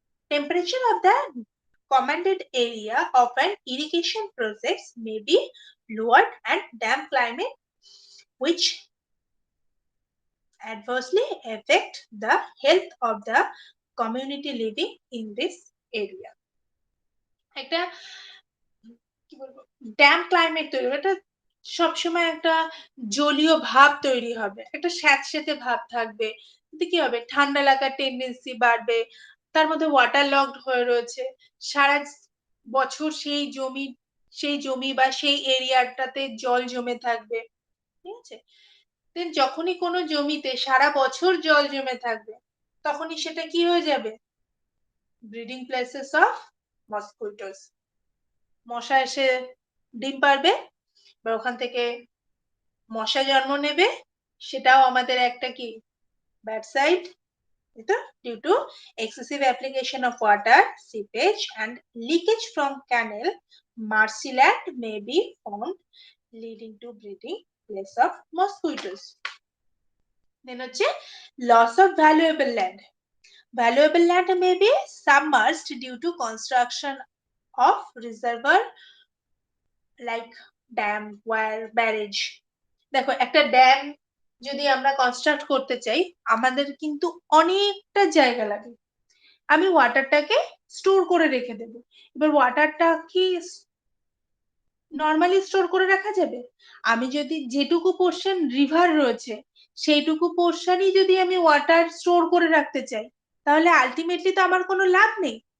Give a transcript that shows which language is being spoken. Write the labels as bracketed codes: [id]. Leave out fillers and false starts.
[en] Temperature of the commanded area of an irrigation process may be lowered, and damp climate which adversely affect the health of the community living in this area. [bn] একটা কি বলবো, dam climate তৈরি হবে, একটা সবসময় একটা জলীয় ভাব তৈরি হবে, একটা স্যাঁতসেঁতে ভাব থাকবে। এতে কি হবে, ঠান্ডা লাগার টেন্ডেন্সি বাড়বে, তার মধ্যে ওয়াটার লকড হয়ে রয়েছে, সারা বছর সেই জমি বা সেই এরিয়াটাতে জল জমে থাকবে, ঠিক আছে? দেন যখনই কোনো জমিতে সারা বছর জল জমে থাকবে, তখনই সেটা কি হয়ে যাবে, ব্রিডিং প্লেসেস অফ মসকুইটোস। মশা এসে ডিম পারবে, বা ওখান থেকে মশা জন্ম নেবে, সেটাও আমাদের একটা কি bad side. [en] Due to excessive application of water, seepage and leakage from canal, marshland may be formed, leading to breeding place of mosquitoes. Then হচ্ছে loss of valuable land. Valuable land may be submerged due to construction of reservoir like dam, wire, barrage. [bn] দেখো, একটা dam যদি আমরা construct করতে চাই, আমাদের কিন্তু অনেকটা জায়গা লাগে। আমি ওয়াটারটাকে স্টোর করে রেখে দেবো। এবার ওয়াটারটা কি নর্মালি স্টোর করে রাখা যাবে? আমি যদি যেটুকু পোর্শন রিভার রয়েছে, সেইটুকু পোর্শনই যদি আমি ওয়াটার স্টোর করে রাখতে চাই, তাহলে আলটিমেটলি তো আমার কোনো লাভ নেই।